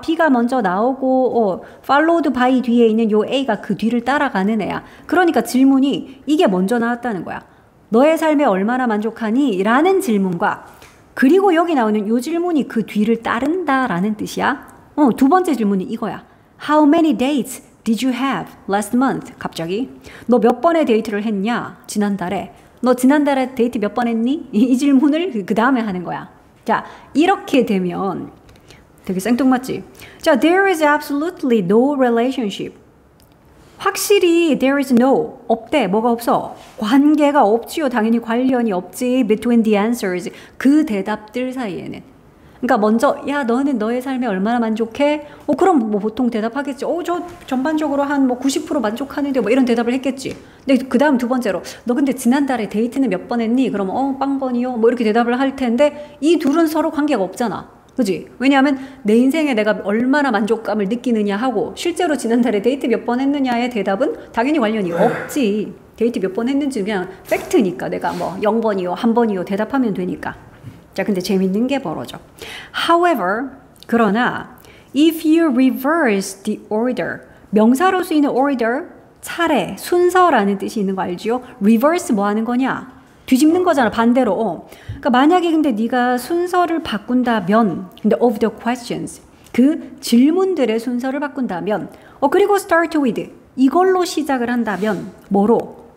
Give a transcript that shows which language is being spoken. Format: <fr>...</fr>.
<ko>B가 먼저 나오고</ko> <en>followed by</en> <ko>뒤에 있는 요 A가 그 뒤를 따라가는 애야. 그러니까 질문이 이게 먼저 나왔다는 거야. 너의 삶에 얼마나 만족하니? 라는 질문과, 그리고 여기 나오는 요 질문이 그 뒤를 따른다 라는 뜻이야. 두 번째 질문이 이거야.</ko> <en>How many dates did you have last month?</en> <ko>갑자기. 너 몇 번의 데이트를 했냐? 지난달에. 너 지난달에 데이트 몇 번 했니? 이 질문을 그 다음에 하는 거야. 자, 이렇게 되면 되게 생뚱맞지?</ko> <en>자, there is absolutely no relationship.</en> <ko>확실히</ko> <en>there is no,</en> <ko>없대. 뭐가 없어? 관계가 없지요. 당연히 관련이 없지.</ko> <en>between the answers,</en> <ko>그 대답들 사이에는. 그러니까 먼저 야, 너는 너의 삶에 얼마나 만족해? 그럼 뭐 보통 대답하겠지. 저 전반적으로 한 뭐 90% 만족하는데 뭐 이런 대답을 했겠지. 근데 그 다음 두 번째로 너 근데 지난달에 데이트는 몇 번 했니? 그러면 빵번이요. 뭐 이렇게 대답을 할 텐데 이 둘은 서로 관계가 없잖아. 그지? 왜냐하면 내 인생에 내가 얼마나 만족감을 느끼느냐 하고 실제로 지난달에 데이트 몇 번 했느냐의 대답은 당연히 관련이 없지. 데이트 몇 번 했는지 그냥 팩트니까 내가 뭐 0번이요, 1번이요 대답하면 되니까. 자, 근데 재밌는 게 벌어져.</ko> <en>However,</en> <ko>그러나</ko> <en>if you reverse the order,</en> <ko>명사로 쓰이는</ko> <en>order,</en> <ko>차례, 순서라는 뜻이 있는 거 알지요? reverse 뭐 하는 거냐? 뒤집는 거잖아, 반대로. 그러니까 만약에 근데 네가 순서를 바꾼다면, 근데</ko> <en>of the questions,</en> <ko>그 질문들의 순서를 바꾼다면, 그리고</ko> <en>start with,</en> <ko>이걸로 시작을 한다면, 뭐로?</ko>